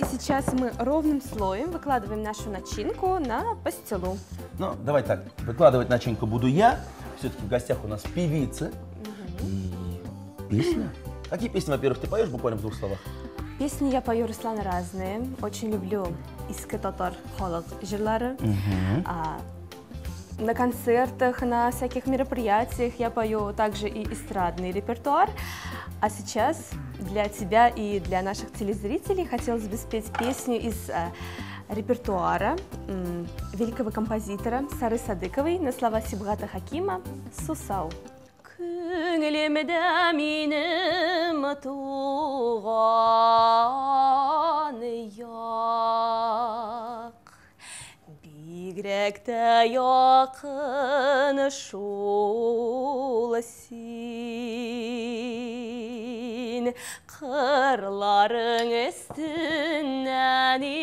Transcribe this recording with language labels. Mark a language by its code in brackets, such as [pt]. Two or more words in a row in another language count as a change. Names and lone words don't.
[ru] И сейчас мы ровным слоем выкладываем нашу начинку на пастилу. Ну, давай так, выкладывать начинку буду я. Все-таки в гостях у нас певица и песня. Какие песни, во-первых, ты поешь буквально в 2 словах? Песни я пою, Руслан, разные. Очень люблю [tt] «Иске татар халык жырлары». [ru] На концертах, на всяких мероприятиях я пою также и эстрадный репертуар. А сейчас для тебя и для наших телезрителей хотелось бы спеть песню из репертуара великого композитора Сары Садыковой на слова Сибгата Хакима «Сусау». [tt] Күңелемдә минем туган як, бигрәк тә якын шул син, кырларың өстеннән